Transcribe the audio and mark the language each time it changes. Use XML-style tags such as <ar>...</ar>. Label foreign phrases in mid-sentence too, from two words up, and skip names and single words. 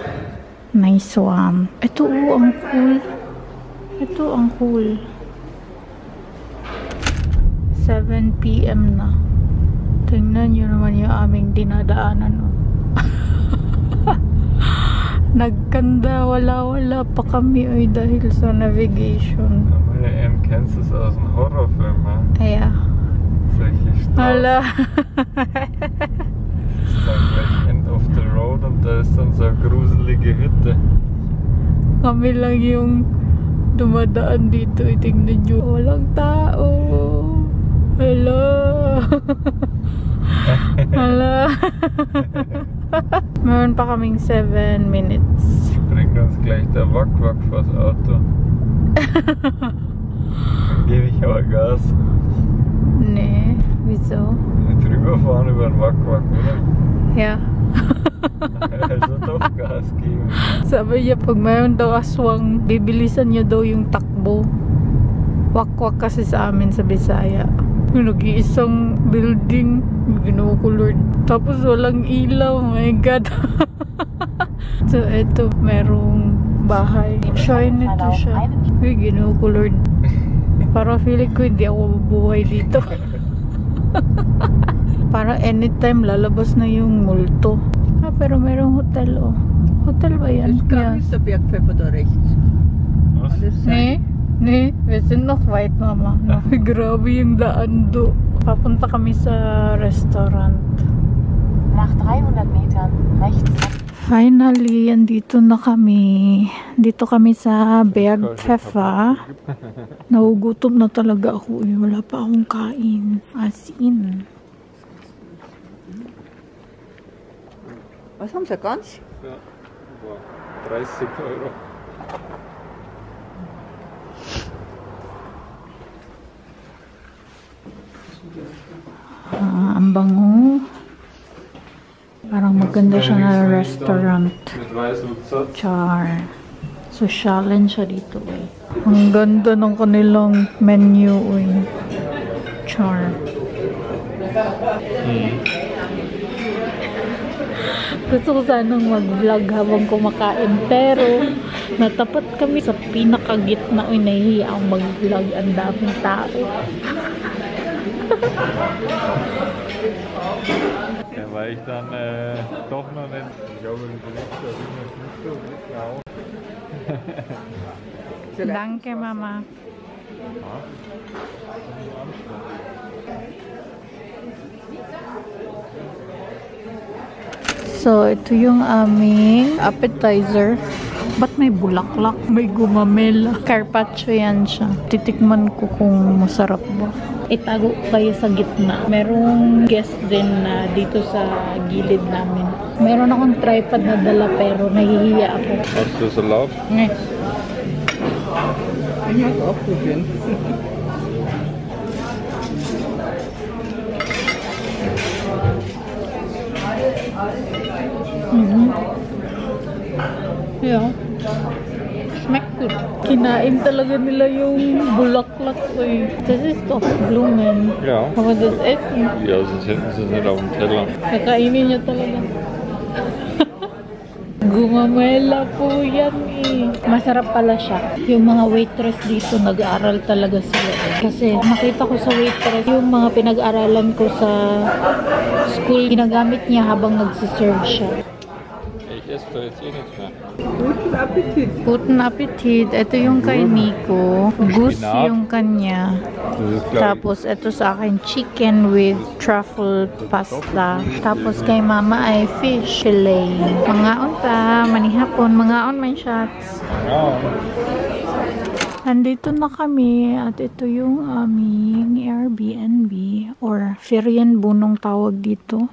<en>Nice one.</en> <tl>Ito, oh, ang cool. Ito, ang cool. 7 PM na. Tingnan nyo naman yung aming dinadaanan. Oh. Nagkanda, wala pa kami ay dahil sa navigation.</tl> <de>Meine kennst du es aus dem Horrorfilm, ha? Ja. Solche Straßen.</de> <tl>Hala.</tl> <de>Das ist dann gleich</de> <en>end of the road</en> <de>und da ist dann so eine gruselige Hütte.</de> <tl>Kami lang yung dumadaan dito. Tingnan nyo. Walang tao. Hala. Hala. Meron pa kaming 7 minutes.</tl> <de>Bringt uns gleich der Wack-Wack vors Auto. Dann gebe ich aber Gas. Nee, wieso? Drüber fahren über den Wack-Wack, oder? Ja. Also doch Gas geben.</de> <tl>Sabi niya, pag mayroon daw aswang, bibilisan niya daw yung takbo. Wakwak kasi sa amin sa Bisaya. Nag-iisang building, ginawa ko Lord. Tapos walang ilaw,</tl> <en>oh my God.</en> <tl>So, eto, merong bahay. Shine nito siya. Uy, ginawa ko Lord. Para feeling ko hindi ako mabuhay dito. Para anytime lalabas na yung multo. Ah, pero merong hotel, oh. Hotel ba yan?</tl> <de>Das Gang ist der Bergpfeffer da rechts. Was? Kann das Nee, sein? nee. Wir sind noch weit,</de> <tl>Mama. Grabe yung daan do. Papunta kami sa restaurant.</tl> <de>Nach 300 Metern rechts ab.</de> <tl>Finally, andito na kami. Dito kami sa Bergpfeffer. Nagugutom na talaga ako eh. Wala pa akong kain.</tl> <en>As in.</en> <de>Was haben Sie ganz? Ja. Boah, 30 Euro.</de> <tl>Ang bango. Parang maganda siya na restaurant. Mit Weißwurst. Char. Sosyalin siya dito eh. Ang ganda ng kanilang menu eh. Char. Gusto ko sanang mag-vlog habang kumakain pero natapat kami sa pinakagitna. Uy, nahihiya akong mag-vlog. Ang daming tao.</tl> <de>Ja, weil ich dann doch noch nicht. Ich glaube, du bist da nicht so genau. Danke, Mama.</de> <tl>So, ito yung aming appetizer. Ba't may bulaklak? May gumamela. Carpaccio yan siya. Titikman ko kung masarap ba. Itago kayo sa gitna. Merong guest din na dito sa gilid namin. Meron akong tripod na dala pero nahihiya ako.</tl> <de>Hast du es erlaubt? Eh. Ich mag auch probieren.</de> <en>Yeah.</en> <de>Schmeckt gut.</de> <tl>Kinain talaga nila yung bulaklak ko eh.</tl> <de>Das ist doch Blumen. Ja. Kann man das essen? Ja, sonst hätten sie es nicht auf dem Teller.</de> <tl>Kakainin niya talaga. Gumamela po yan eh. Masarap pala siya. Yung mga waitress dito, nag-aaral talaga sila eh. Kasi nakita ko sa waitress, yung mga pinag-aralan ko sa school, ginagamit niya habang nagsiserve siya.</tl> <de>Ich esse doch jetzt eh nichts mehr. Guten Appetit. Guten Appetit.</de> <tl>Ito yung kay Nico. Goose</tl> <de>Spinat.</de> <tl>yung kanya.</tl> <de>Das ist, glaub</de> <tl>Tapos ito sa akin</tl> <en>chicken with truffle pasta.</en> <tl>Tapos kay mama ay fish fillet. Mga unta, manihapon, mga on man shots.</tl> <de>Ja.</de> <tl>Nandito na kami at ito yung aming Airbnb or Ferienwohnung tawag dito.</tl>